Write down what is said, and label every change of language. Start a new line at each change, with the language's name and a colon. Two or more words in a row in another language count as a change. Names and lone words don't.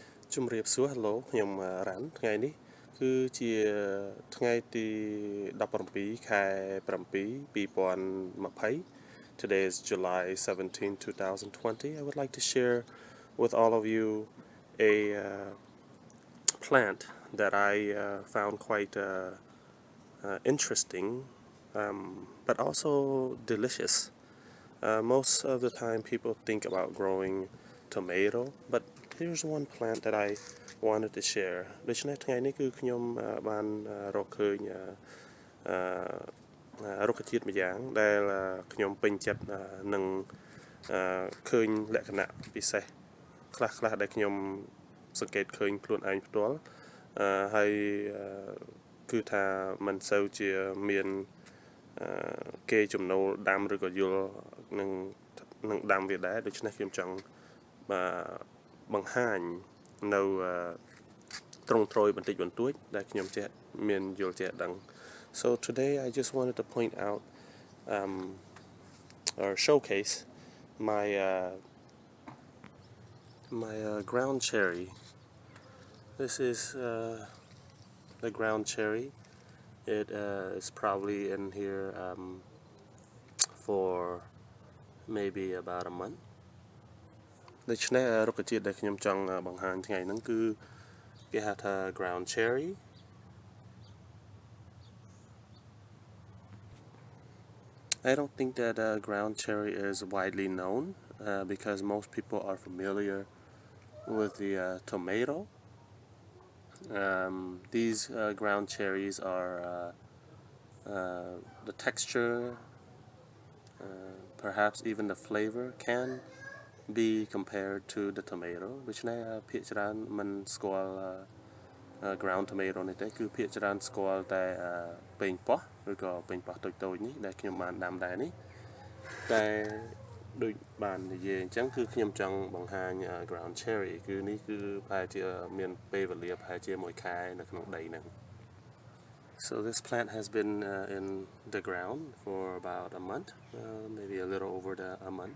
Khmer: ជំរាបសួរ Hello ខ្ញុំ Rann ថ្ងៃនេះគឺជាថ្ងៃទី17ខែ7 2020
English: Today is July 17, 2020. I would like to share with all of you a plant that I found quite interesting but also delicious. Most of the time people think about growing tomato, but here's one plant that I wanted to share.
Khmer: ដូច្នេះថ្ងៃនេះគឺខ្ញុំបានរកឃើញរុក្ខជាតិមួយយ៉ាងដែលខ្ញុំពេញចិត្តនឹងឃើញលក្ខ ណៈពិសេសខ្លះដែលខ្ញុំសង្កេតឃើញខ្លួនឯងផ្ទាល់ហើយគឺ ថាมันសូវជាមានគេចំណូលដាំឬក៏យល់នឹងដាំវាដែរដូច្នេះខ្ញុំចង់បង្ហាញនៅត្រង់ត្រយបន្តិចបន្តួចដែលខ្ញុំចេះមានយល់ចេះដឹង
English: So today I just wanted to point out or showcase my ground cherry. This is the ground cherry. It is probably in here for maybe about a month.
Khmer: ដូច្នេះរុក្ខជាតិដែលខ្ញុំចង់បង្ហាញថ្ងៃហ្នឹងគឺគេហៅថា
English: ground cherry. I don't think that ground cherry is widely known because most people are familiar with the tomato. These ground cherries are the texture, perhaps even the flavor can be compared to the tomato, which
Khmer: ភាគច្រើនមិនស្គាល់
English: ground
Khmer: tomato នេះទេគឺភាគច្រើនស្គាល់តែប៉េងប៉ោះឬក៏ប៉េងប៉ោះតូចៗនេះដែលខ្ញុំបានដាំដែរនេះតែដូចបាននិយាយអញ្ចឹងគឺខ្ញុំចង់បង្ហាញ
English: ground cherry
Khmer: គឺនេះគឺប្រហែលជាមានពេលវេលាប្រហែលជា1ខែនៅក្នុងដីហ្នឹង
English: So this plant has been in the ground for about a month, maybe a little over a month.